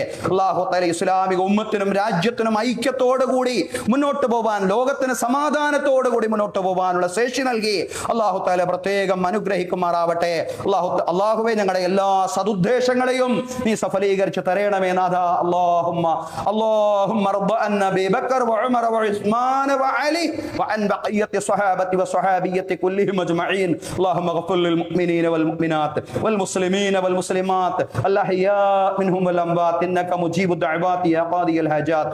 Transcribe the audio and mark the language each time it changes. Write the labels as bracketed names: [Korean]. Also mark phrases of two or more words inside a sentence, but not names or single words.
[Arabic] الله تعالى [Malayalam] ഇസ്ലാമിക ഉമ്മത്തിനും രാജ്യത്തിനും ഐക്യത്തോടു കൂടി മുന്നോട്ട് പോവാൻ, ലോകത്തിന് സമാധാനത്തോടു കൂടി മുന്നോട്ട് പോവാനുള്ള ശേഷി നൽകി [Arabic] الله تعالى [Malayalam] പ്രത്യേകം അനുഗ്രഹിക്കുമാറാവട്ടെ. അല്ലാഹുവേ ഞങ്ങളുടെ എല്ലാ സദുദ്ദേശങ്ങളെയും നീ സഫലീകരിച്ച് തരണമേ നാഥ. [Arabic] اللهم ارض عن ابي بكر وعمر وعثمان وعلي وعن بقيه الصحابه والصحابيه كلهم اجمعين. اللهم اغفر للمؤمنين والمؤمنات والمسلمين والمسلمات الاحياء منهم والاموات انك مجيب الدعوات يا قاضي الحاجات.